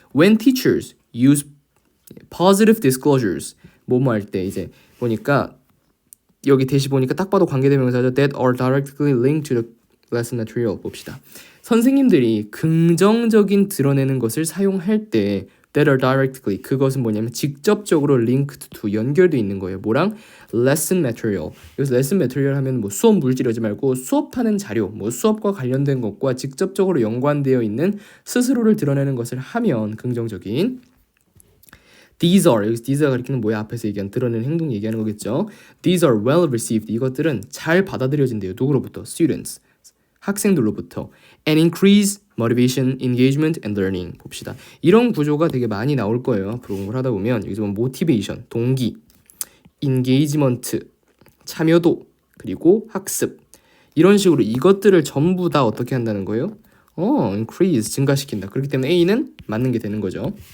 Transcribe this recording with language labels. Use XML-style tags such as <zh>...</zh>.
<en>When teachers use positive disclosures,</en> <ko>뭐뭐 할 때, 이제 보니까 여기 대시 보니까 딱 봐도 관계대명사죠.</ko> <en>That are directly linked to the lesson material.</en> <ko>봅시다. 선생님들이 긍정적인 드러내는 것을 사용할 때</ko> <en>that are directly,</en> <ko>그것은 뭐냐면 직접적으로 linked to, 연결돼 있는 거예요. 뭐랑? lesson material. 여기서 lesson material 하면 뭐 수업 물질이지 말고 수업하는 자료, 뭐 수업과 관련된 것과 직접적으로 연관되어 있는 스스로를 드러내는 것을 하면 긍정적인. These are, 여기서 these가 가리키는 뭐야? 앞에서 얘기한 드러내는 행동 얘기하는 거겠죠.</ko> <en>These are well received,</en> <ko>이것들은 잘 받아들여진대요. 누구로부터? Students, 학생들로부터.</ko> <en>And increase motivation, engagement, and learning.</en> <ko>봅시다. 이런 구조가 되게 많이 나올 거예요. 앞으로 공부를 하다 보면. 여기서 보면 motivation, 동기, engagement, 참여도, 그리고 학습, 이런 식으로 이것들을 전부 다 어떻게 한다는 거예요? increase, 증가시킨다. 그렇기 때문에 A는 맞는 게 되는 거죠.</ko>